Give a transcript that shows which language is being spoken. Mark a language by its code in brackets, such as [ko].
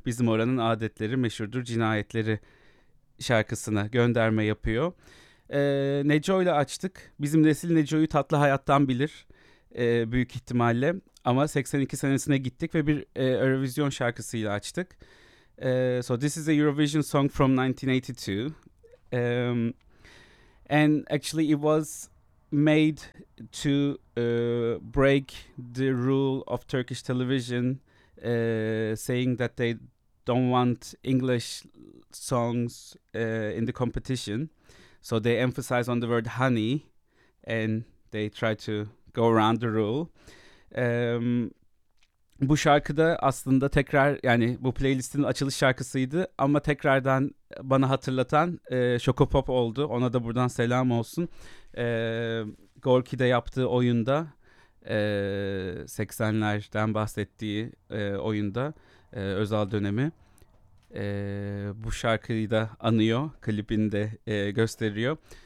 [tr] Bizim Oranın Adetleri meşhurdur, Cinayetleri şarkısına gönderme yapıyor. Neco ile açtık. Bizim nesil Neco'yu Tatlı Hayattan bilir büyük ihtimalle. Ama 82 senesine gittik ve bir Eurovision şarkısıyla açtık. [en] So this is a Eurovision song from 1982, and actually it was made to break the rule of Turkish television, saying that they don't want English songs in the competition. So they emphasize on the word honey, and they try to go around the rule. [tr] Bu şarkı da aslında tekrar, yani bu playlistin açılış şarkısıydı ama tekrardan bana hatırlatan Şokopop oldu. Ona da buradan selam olsun. Gorki'de yaptığı oyunda, 80'lerden bahsettiği oyunda, Özal dönemi, bu şarkıyı da anıyor, klibinde gösteriyor.